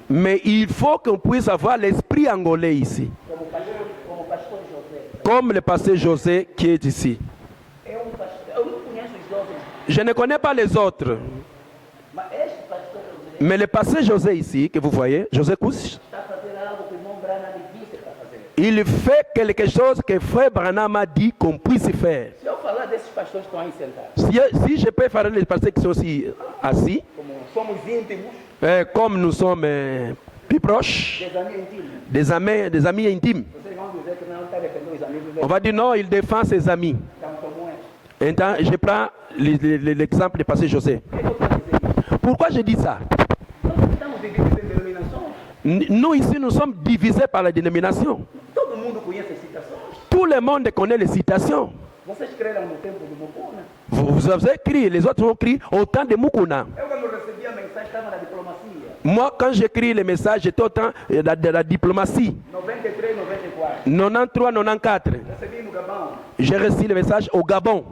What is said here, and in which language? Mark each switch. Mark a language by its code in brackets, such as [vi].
[fr] Mais il faut qu'on puisse avoir l'esprit angolais ici. [pt] Como o pastor José. [fr] Comme le pasteur José qui est ici. [pt] Eu não conheço os jovens, [fr] Je ne connais pas les autres. [pt] mas este pastor José [fr] Mais le pasteur José ici, que vous voyez, José Kouss, [pt] está fazendo algo que o irmão Branham disse para fazer. [fr] il fait quelque chose que Frère Branham a dit qu'on puisse faire. [pt] Se eu falar desses pastores que estão aí sentados, [fr] Si je peux faire les pasteurs qui sont aussi assis, [pt] como somos íntimos, [fr] comme nous sommes plus proches, des amis intimes, des amis intimes, [pt] vocês vão dizer que não está defendendo os amigos [fr] on [pt] dele. [fr] va dire non, il défend ses amis. [pt] Então, como é? [fr] Maintenant, je prends l'exemple du pasteur José. [pt] Por que eu estou a dizer isso? [fr] Pourquoi je dis ça? [pt] Nós estamos divididos em denominações. [fr] Nous ici, nous sommes divisés par la dénomination. [pt] Todo mundo conhece as citações. [fr] Tout le monde connaît les citations. [pt] Vocês creram no tempo do Mukuna. [fr] Vous avez écrit, les autres ont écrit au temps de Mukuna. [pt] Eu, quando recebi a mensagem, estava na diplomacia. [fr] Moi, quand j'écris les messages, j'étais au temps de la diplomatie. [pt] 93, 94. [fr] 93, 94. [pt] Recebi no Gabão, [fr] J'ai reçu les messages au Gabon,